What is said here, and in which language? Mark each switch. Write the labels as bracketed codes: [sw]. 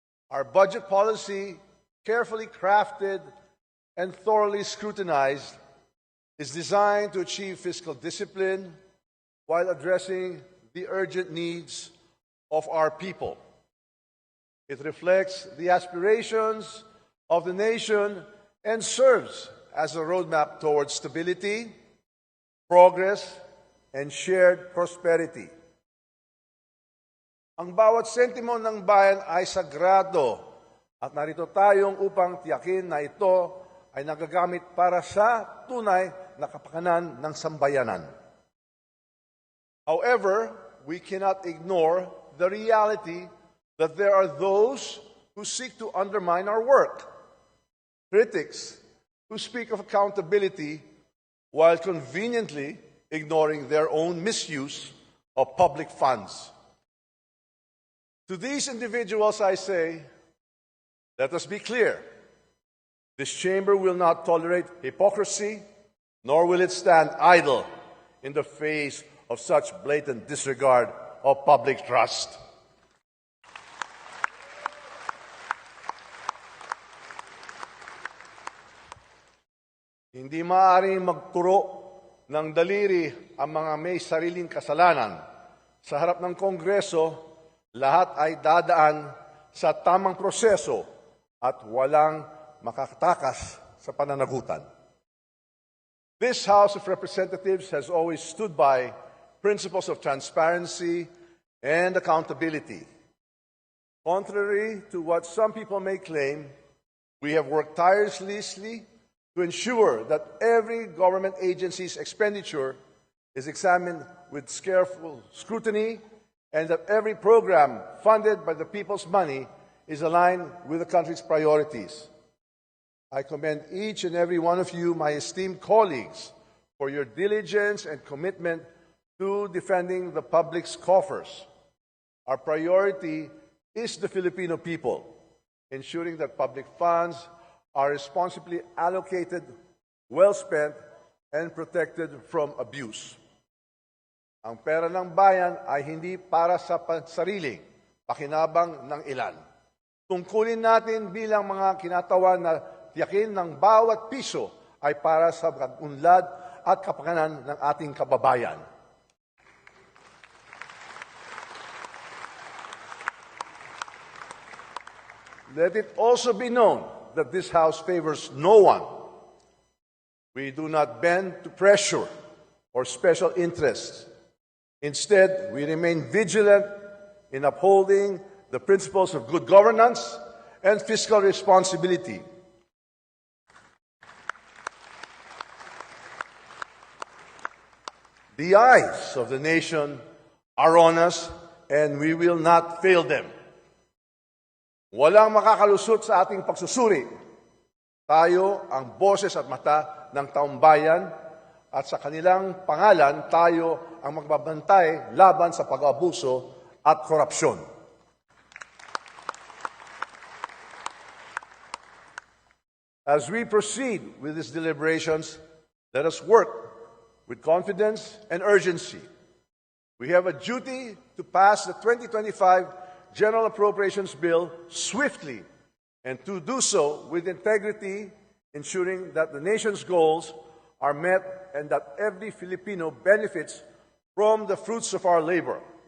[en] Our budget policy, carefully crafted and thoroughly scrutinized, is designed to achieve fiscal discipline while addressing the urgent needs of our people. It reflects the aspirations of the nation and serves as a roadmap towards stability, progress, and shared prosperity. [tl] Ang bawat sentimo ng bayan ay sagrado at narito tayong upang tiyakin na ito ay nagagamit para sa tunay na kapakanan ng sambayanan. [en] However, we cannot ignore the reality that there are those who seek to undermine our work. Critics who speak of accountability while conveniently ignoring their own misuse of public funds. To these individuals I say, let us be clear. This chamber will not tolerate hypocrisy, nor will it stand idle in the face of such blatant disregard of public trust. [tl] Hindi maaaring magturo ng daliri ang mga may sariling kasalanan. Sa harap ng Kongreso, lahat ay dadaan sa tamang proseso at walang makatakas sa pananagutan. [en] This House of Representatives has always stood by principles of transparency and accountability. Contrary to what some people may claim, we have worked tirelessly to ensure that every government agency's expenditure is examined with careful scrutiny and that every program funded by the people's money is aligned with the country's priorities. I commend each and every one of you, my esteemed colleagues, for your diligence and commitment to defending the public's coffers. Our priority is the Filipino people, ensuring that public funds are responsibly allocated, well spent, and protected from abuse. [tl] Ang pera ng bayan ay hindi para sa sariling pakinabang ng ilan. Tungkulin natin bilang mga kinatawan na tiyakin ng bawat piso ay para sa pag-unlad at kapakanan ng ating kababayan. [en] Let it also be known that this House favors no one. We do not bend to pressure or special interests. Instead, we remain vigilant in upholding the principles of good governance and fiscal responsibility. The eyes of the nation are on us, and we will not fail them. [tl] Walang makakalusot sa ating pagsusuri. Tayo ang boses at mata ng taong bayan, at sa kanilang pangalan, tayo ang magbabantay laban sa pag-abuso at korupsyon. [en] As we proceed with these deliberations, let us work with confidence and urgency. We have a duty to pass the 2025 General Appropriations Bill swiftly and to do so with integrity, ensuring that the nation's goals are met and that every Filipino benefits from the fruits of our labor.